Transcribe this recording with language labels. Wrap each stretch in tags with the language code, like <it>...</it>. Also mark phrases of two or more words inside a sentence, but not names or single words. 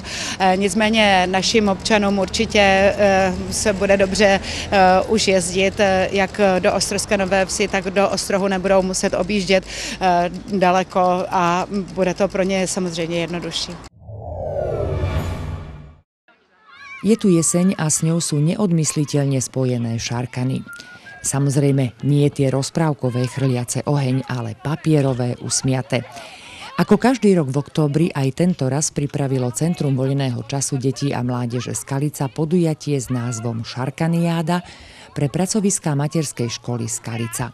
<cs>Nicméně našim občanům určitě se bude dobře už jezdit, jak do Ostrožské Nové Vsi, tak do Ostrohu nebudou muset objíždět daleko a bude to pro ně samozřejmě jednodušší.</cs> <sk>Je tu jeseň a s ňou sú neodmysliteľne spojené šarkany. Samozrejme, nie tie rozprávkové chrliace oheň, ale papierové, usmiate. Ako každý rok v októbri, aj tento raz pripravilo Centrum voľného času detí a mládeže Skalica podujatie s názvom Šarkaniáda pre pracoviská materskej školy Skalica.</sk>